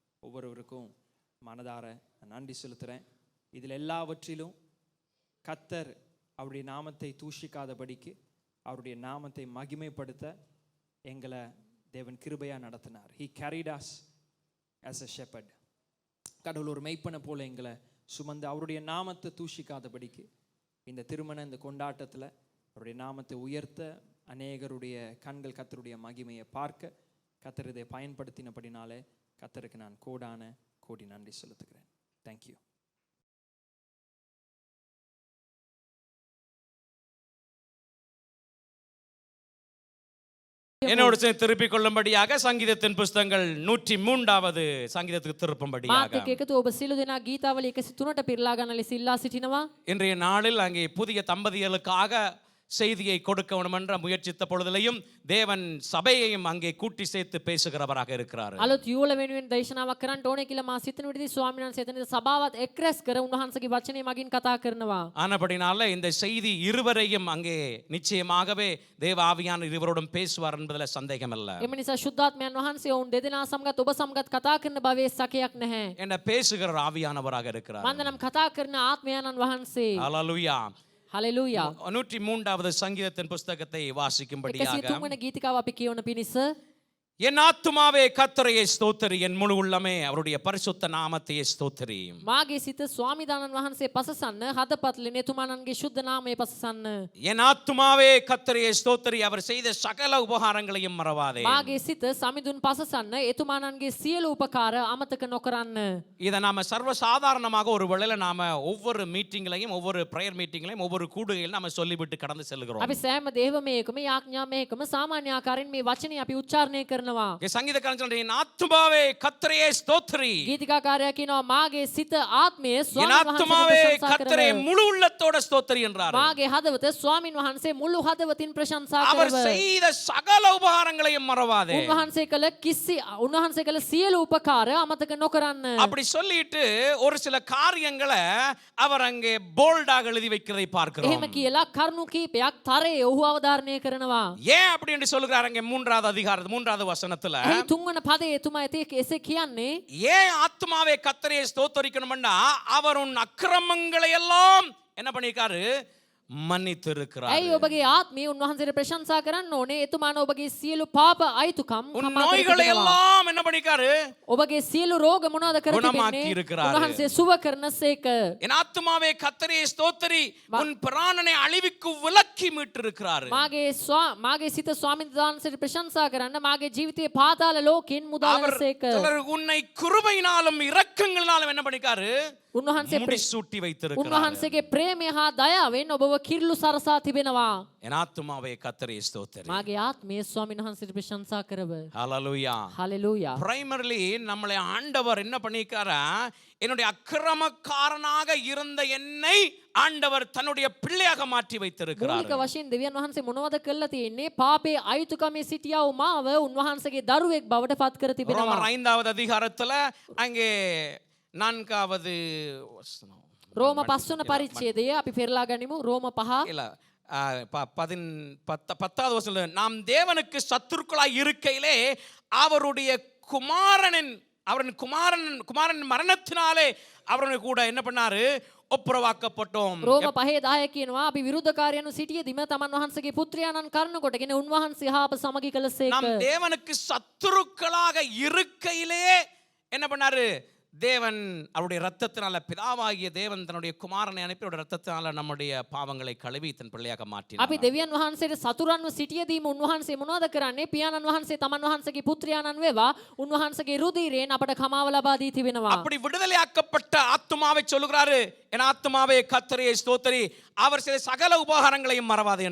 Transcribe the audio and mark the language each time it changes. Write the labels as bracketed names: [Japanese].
[Tamil] ஒவ்வொருவருக்கும் மனதார நன்றி செலுத்துகிறேன். இதில் எல்லாவற்றிலும் கர்த்தர் அவருடைய நாமத்தை தூஷிக்காதபடிக்கு, அவருடைய நாமத்தை மகிமைப்படுத்த எங்களை தேவன் கிருபையாக நடத்தினார். [English] He carried us as a shepherd. [Tamil] கடவுள் ஒரு மெய்ப்பனை போல எங்களை சுமந்து அவருடைய நாமத்தை தூஷிக்காதபடிக்கு இந்த இந்த கொண்டாட்டத்தில் அவருடைய நாமத்தை உயர்த்த அநேகருடைய கண்கள் கர்த்தருடைய மகிமையை பார்க்க கர்த்தர் இதை பயன்படுத்தினபடினாலே கர்த்தருக்கு நான் கோடி நன்றி செலுத்துகிறேன். [English] Thank you. [Tamil] என்னோடு சேர்ந்து திருப்பிக் கொள்ளும்படியாக சங்கீதத்தின் புஸ்தகங்கள் 103வது சங்கீதத்துக்கு திருப்பும்படியாக [Sinhala] ඔබ සියලු දෙනා ගීතාවලිය 103ට පිරලා ගන්න ලෙස ඉල්ලා සිටිනවා. [Tamil] இன்றைய நாளில் அங்கே புதிய தம்பதிகளுக்காக செய்தியை கொடுக்க வேண்டும் என்ற முயற்சித்த பொழுதிலையும் தேவன் சபையையும் அங்கே கூட்டி சேர்த்து பேசுகிறவராக இருக்கிறார். [Sinhala] අලුත් යුවල වෙනුවෙන් දේශනාවක් කරන්න ඕනේ කියලා මා සිතන විදිහට ස්වාමීන් වහන්සේ එතනදී සභාවත් එක්රැස් කර උන්වහන්සේගේ වචනේ මගින් කතා කරනවා. [Tamil] ஆனபடினால இந்த செய்தி இருவரையும் அங்கே நிச்சயமாகவே தேவ ஆவியானவர் இருவரோடும் பேசுவார் என்பதில் சந்தேகம் இல்லை. [Sinhala] එම නිසා ශුද්ධාත්මයන් වහන්සේ ඔවුන් දෙදෙනා සමගත් ඔබ සමගත් කතා කරන බවේ සැකයක් නැහැ. [Tamil] என்ன பேசுகிற ஆவியானவராக இருக்கிறார். [Sinhala] මන්දනම් කතා කරන ආත්මයන්න් වහන්සේ. [Tamil] ஹல்லேலூயா. ஹalleluya. 103வது சங்கீதத்தின் புஸ்தகத்தை வாசிக்கும்படியாக [Sinhala] 103 වන ගීතිකාව අපි කියවන පිණිස [Tamil] என் ஆத்துமாவே கர்த்தரையே ஸ்தோத்திரி, என் முழு உள்ளமே அவருடைய பரிசுத்த நாமத்தையே ஸ்தோத்திரி. [Sinhala] මාගේ සිත ස්වාමීදානන් වහන්සේ පසසන්න, හදපත්ලනේ එතුමාණන්ගේ ශුද්ධ නාමය පසසන්න. [Tamil] என் ஆத்துமாவே கர்த்தரையே ஸ்தோத்திரி, அவர் செய்த சகல உபகாரங்களையும் மறவாதே. [Sinhala] මාගේ සිත සමිඳුන් පසසන්න, එතුමාණන්ගේ සියලු උපකාර අමතක නොකරන්න. [Tamil] இதை நாம சர்வசாதாரணமாக ஒரு வேளையில நாம ஒவ்வொரு மீட்டிங்லையும், ஒவ்வொரு பிரேயர் மீட்டிங்லையும், ஒவ்வொரு கூடுகையிலும் நாம சொல்லிவிட்டு கடந்து செல்கிறோம். [Sinhala] අපි සෑම දේවමයකම යාඥාමයකම සාමාන්‍ය ආකාරයෙන් මේ වචනේ අපි උච්චාරණය කරනවා. [Tamil] சங்கீதக்காரன் சொல்றான், என் ஆத்துமாவே கர்த்தரையே ஸ்தோத்திரி. [Sinhala] ගීතිකාකාරයා කියනවා මාගේ සිත ආත්මය [Tamil] என் [Sinhala] ස්වාමීන් [Tamil] ஆத்துமாவே [Sinhala] වහන්සේ ප්‍රශංසා [Tamil] கர்த்தரை [Sinhala] කරව. [Tamil] முழு உள்ளத்தோட ஸ்தோத்திரி என்றார். [Sinhala] මාගේ හදවත ස්වාමීන් වහන්සේ මුළු හදවතින් ප්‍රශංසා [Tamil] அவர் [Sinhala] කරව. [Tamil] செய்த சகல உபகாரங்களையும் மறவாதே. [Sinhala] උන්වහන්සේ කළ සියලු උපකාර අමතක නොකරන්න. [Tamil] அப்படி சொல்லிட்டு ஒரு சில காரியங்களை அவர் அங்கே போல்டாக எழுதி வைக்கிறதை பார்க்கிறோம். [Sinhala] එහෙම කියලා කරුණු කීපයක් තරයේ ඔහු අවධාරණය කරනවා. [Tamil] ஏன் அப்படி என்று சொல்லுகிறார் அங்கே 3வது அதிகாரம் 3வது வசனத்துல? [Sinhala] එහි 3 වන පදයේ එතුමා එසේ කියන්නේ [Tamil] ஏன் ஆத்துமாவே கர்த்தரையே ஸ்தோத்திரிக்கணும்னா அவர் உன் அக்கிரமங்களை எல்லாம் என்ன பண்ணிருக்காரு? மன்னித்திருக்கிறார். [Sinhala] ඇයි ඔබගේ ආත්මය උන්වහන්සේට ප්‍රශංසා කරන්න ඕනේ? එතුමාන ඔබගේ සියලු පාප අයිතුකම් [Tamil] உன் [Sinhala] කමා [Tamil] நோய்களை [Sinhala] කරනවා. [Tamil] எல்லாம் என்ன பண்ணிருக்காரு? [Sinhala] ඔබගේ සියලු රෝග මොනවද කර [Tamil] குணமாக்கி [Sinhala] තිබෙන්නේ? [Tamil] இருக்கிறார். [Sinhala] උන්වහන්සේ සුව කරනසේක. [Tamil] என் ஆத்துமாவே கர்த்தரையே ஸ்தோத்திரி, உன் பிராணனை அழிவுக்கு விலக்கி மீட்டிருக்கிறார். [Sinhala] මාගේ සිත ස්වාමීන් වහන්සේට ප්‍රශංසා කරන්න, මාගේ ජීවිතයේ පාතාල ලෝකෙන් මුදාලනසේක. [Tamil] அவர் உன்னை கிருபையினாலும் இரக்கங்களினாலும் என்ன பண்ணிருக்காரு? [Sinhala] උන්වහන්සේ [Tamil] முடிசூட்டி வைத்திருக்கிறார். [Sinhala] උන්වහන්සේගේ ප්‍රේමය හා දයාවෙන් ඔබව කිරුළු සරසා තිබෙනවා. [Tamil] என் ஆத்துமாவே கர்த்தரையே ஸ்தோத்திரி. [Sinhala] මාගේ ආත්මය ස්වාමීන් වහන්සේට ප්‍රශංසා කරව. [Tamil] ஹல்லேலூயா. ஹalleluya. பிரைமரிலி நம்மளை ஆண்டவர் என்ன பண்ணிருக்காரா? என்னுடைய அக்கிரமக்காரனாக இருந்த என்னை ஆண்டவர் தன்னுடைய பிள்ளையாக மாற்றி வைத்திருக்கிறார். [Sinhala] මූලික වශයෙන් දෙවියන් වහන්සේ මොනවද කළා තියෙන්නේ? පාපේ අයිතුකමේ සිටියා වූ මාව උන්වහන්සේගේ දරුවෙක් බවට පත් කර තිබෙනවා. [Tamil] ரோமர் 5வது அதிகாரத்துல அங்கே 4வது வசனம். [Sinhala] රෝම 5 වන පරිච්ඡේදය අපි පෙරලා ගනිමු. රෝම 5 [Tamil] இல்ல 10வது வசனம், நாம் தேவனுக்கு சத்துருக்களாய் இருக்கையிலே அவருடைய குமாரன் மரணத்தினாலே அவருடைய கூட என்ன பண்ணாரு? ஒப்புரவாக்கப்பட்டோம். [Sinhala] රෝම 5:10 කියනවා අපි විරුද්ධකාරයන්ව සිටියේදීම තමන් වහන්සේගේ පුත්‍රයාණන් කරනකොටගෙන උන්වහන්සේ හා අප සමගි කළසේක. [Tamil] நாம் தேவனுக்கு சத்துருக்களாக இருக்கையிலே என்ன பண்ணாரு? தேவன் அவருடைய ரத்தத்தினால, பிதாவாகிய தேவன் தன்னுடைய குமாரனை அனுப்பி அவருடைய ரத்தத்தினால நம்முடைய பாவங்களை கழுவி தன் பிள்ளையாக மாற்றினார். [Sinhala] අපි දෙවියන් වහන්සේට සතුරන්ව සිටියදීම උන්වහන්සේ මොනවද කරන්නේ? පියාණන් වහන්සේ තමන් වහන්සේගේ පුත්‍රයාණන් වේවා උන්වහන්සේගේ රුධිරයෙන් අපට කමාව ලබා දී තිබෙනවා. [Tamil] அப்படி விடுதலையாக்கப்பட்ட ஆத்துமாவை சொல்லுகிறாரு, என் ஆத்துமாவே கர்த்தரை ஸ்தோத்திரி, அவர் செய்த சகல உபகாரங்களையும் மறவாதே